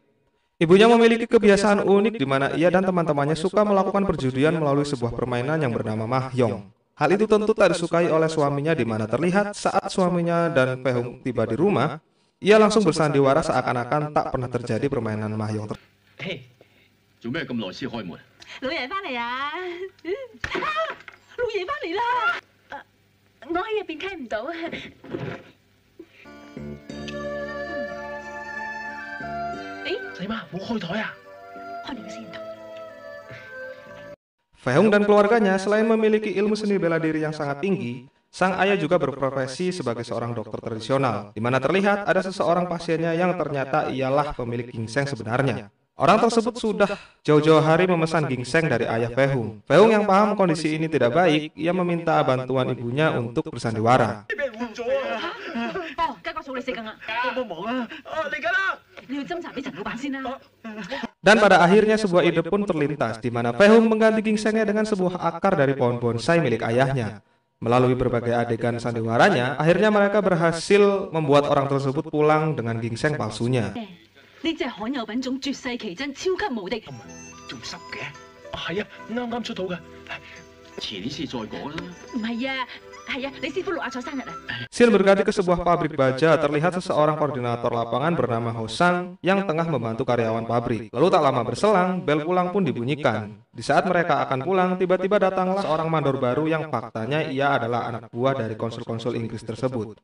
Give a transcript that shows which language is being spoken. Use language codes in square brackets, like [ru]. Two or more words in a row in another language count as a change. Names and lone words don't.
[id] Ibunya memiliki kebiasaan unik di mana ia dan teman-temannya suka melakukan perjudian melalui sebuah permainan yang bernama mahjong. Hal itu tentu tak disukai oleh suaminya di mana terlihat saat suaminya dan Fei-hung tiba di rumah, ia langsung bersandiwara seakan-akan tak pernah terjadi permainan mahjong tersebut. Hei, [yue] 做咩咁耐先開門？老爺翻嚟啊！老爺翻嚟啦！我喺入邊聽唔到啊！仔媽冇開台啊！開你個先頭。 [id] Fei-hung dan keluarganya selain memiliki ilmu seni bela diri yang sangat tinggi, sang ayah juga berprofesi sebagai seorang dokter tradisional, di mana terlihat ada seseorang pasiennya yang ternyata ialah pemilik ginseng sebenarnya. Orang tersebut sudah jauh-jauh hari memesan ginseng dari ayah Fei-hung. Fei-hung yang paham kondisi ini tidak baik, ia meminta bantuan ibunya untuk bersandiwara. [yue] 哦，家個數你食緊啊！幫幫忙啊！嚟緊啦！你要斟茶俾陳老闆先啦。 [id] Dan pada akhirnya sebuah ide pun terlintas di mana Fei Hung mengganti gingsengnya dengan sebuah akar dari pohon bonsai milik ayahnya. Melalui berbagai adegan sandiwaranya, akhirnya mereka berhasil membuat orang tersebut pulang dengan gingseng palsunya. [yue] 呢隻罕有品種絕世奇珍，超級無敵。仲濕嘅？係啊，啱啱出到嘅，遲啲先再講啦。唔係啊，係啊，你師傅6阿彩生日啊！ [id] Scene berganti ke sebuah pabrik baja. Terlihat seseorang koordinator lapangan bernama Hosang yang tengah membantu karyawan pabrik. Lalu tak lama berselang, bel pulang pun dibunyikan. Di saat mereka akan pulang, tiba-tiba datanglah seorang mandor baru yang faktanya ia adalah anak buah dari konsul-konsul Inggris tersebut.